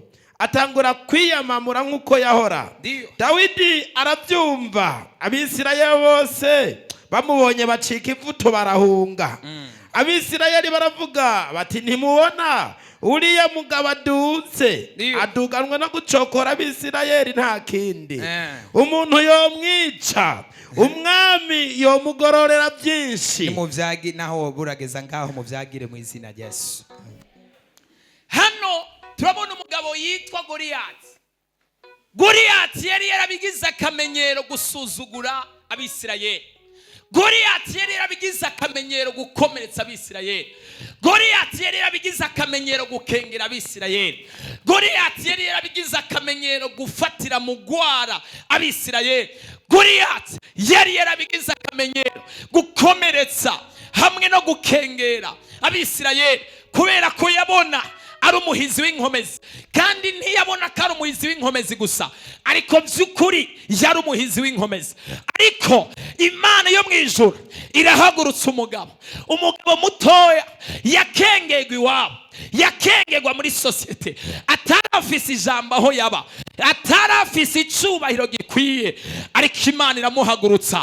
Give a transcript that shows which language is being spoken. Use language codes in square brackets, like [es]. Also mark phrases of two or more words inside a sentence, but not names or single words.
[rn] Atangura kwiyamamura nk'uko yahora. Dawidi arabyumva, Abisirayeli bose bamubonye bacika ivuto barahunga. Abisirayeli baravuga bati ntimubona uriya mugabo aduze, aduganwe no gucokora Abisirayeli nta kindi. Umuntu yomwica, umwami yomugororera byinshi. Muvyagi naho burageza ngaho muvyagire mu izina rya Yesu. Hano turabona umugabo yitwa Goliyati. Goliyati yari yarabigize akamenyero gusuzugura Abisirayeli. Goliyati yari yarabigize akamenyero gukomeretsa Abisirayeli. Goliyati yari yarabigize akamenyero gukengera Abisirayeli. Goliyati yari yarabigize akamenyero gufatira mu gwara Abisirayeli. Goliyati yari yarabigize akamenyero gukomeretsa hamwe no gukengera Abisirayeli kubera ko yabona ari umuhizi w'inkomezi, kandi ntiyabona ko ari umuhizi w'inkomezi gusa, ariko by'ukuri yari umuhizi w'inkomezi. Ariko Imana yo mwijuru irahagurutsa umugabo mutoya yakengegwa iwabo, yakengegwa muri societe, atarafise ijambo aho yaba, atarafise icubahiro gikwiye, ariko Imana iramuhagurutsa.